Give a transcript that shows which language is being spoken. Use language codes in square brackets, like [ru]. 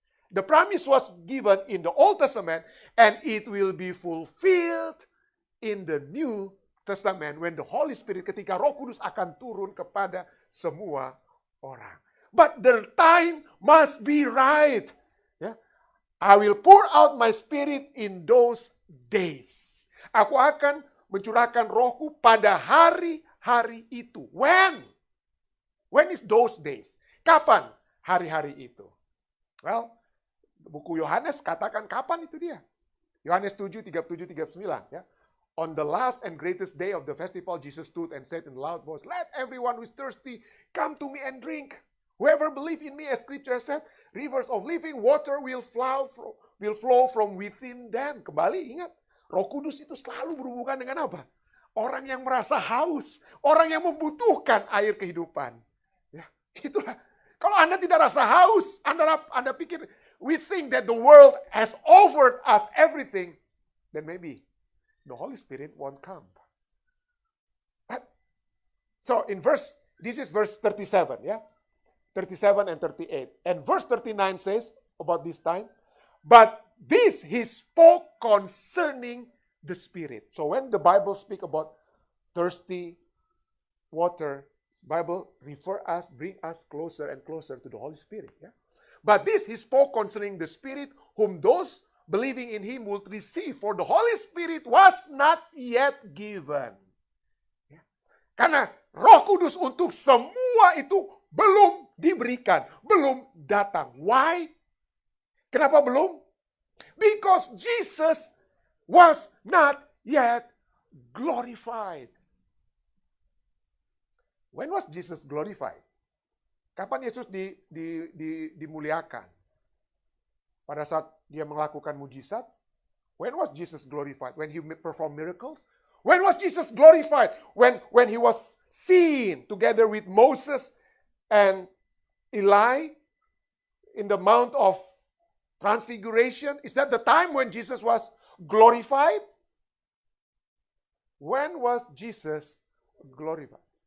[en] The promise was given in the Old Testament and it will be fulfilled in the New Testament when the Holy Spirit, [id] ketika Roh Kudus akan turun kepada semua orang. [en] But the time must be right. Yeah? I will pour out my Spirit in those days. [id] Aku akan mencurahkan rohku pada hari-hari itu. [en] When? When is those days? [id] Kapan hari-hari itu? Well, buku Yohanes katakan kapan itu dia. Yohanes 7, 37, 39. Ya. [en] On the last and greatest day of the festival, Jesus stood and said in a loud voice, let everyone who is thirsty come to me and drink. Whoever believes in me, as Scripture said, rivers of living water will flow from within them. [id] Kembali, ingat. Roh Kudus itu selalu berhubungan dengan apa? Orang yang merasa haus, orang yang membutuhkan air kehidupan. Ya, itulah. Kalau Anda tidak rasa haus, Anda pikir, [en] we think that the world has offered us everything, then maybe the Holy Spirit won't come. But, so this is verse 37, yeah? 37 and 38. And verse 39 says about this time, but this he spoke concerning the Spirit. So when the Bible speak about thirsty water, Bible bring us closer and closer to the Holy Spirit. Yeah? But this he spoke concerning the Spirit, whom those believing in Him would receive, for the Holy Spirit was not yet given. [id] Karena Roh Kudus untuk semua itu belum diberikan, belum datang. [en] Why? [id] Kenapa belum? [en] Because Jesus was not yet glorified. When was Jesus glorified? [id] Kapan Yesus dimuliakan? Pada saat dia melakukan mujizat? [en] When was Jesus glorified? When He performed miracles? When was Jesus glorified? When He was seen together with Moses and Eli in the Mount of Transfiguration? Is that the time when Jesus was glorified? When was Jesus glorified?